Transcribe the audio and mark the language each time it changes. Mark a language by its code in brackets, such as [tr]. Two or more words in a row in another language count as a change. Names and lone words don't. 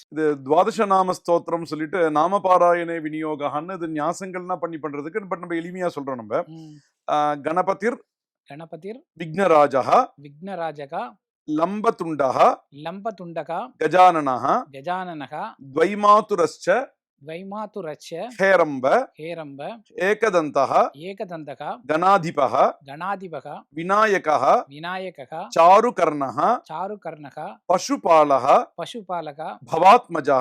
[ta] இது துவாதச நாம ஸ்தோத்திரம் சொல்லிட்டு நாமபாராயணே விநியோகன்னு இது ஞாசங்கள்னா பண்றதுக்கு பட் நம்ம எளிமையா சொல்றோம் நம்ம. ம். [sa] கணபதிர் கணபதிர் விக்னராஜः விக்னராஜகா லம்பதுண்டः லம்பதுண்டகா கஜானனः கஜானனக द्वैमातुरश्च வைமாதுரச்ச हेरम्ब ஹேரம்ப एकदन्तः ஏகதந்தக गणाधिपः கணாதிபக विनायकः விநாயகக चारुकर्णः சாருகர்ணக पशुपालः பசுபாலக भवात्मजः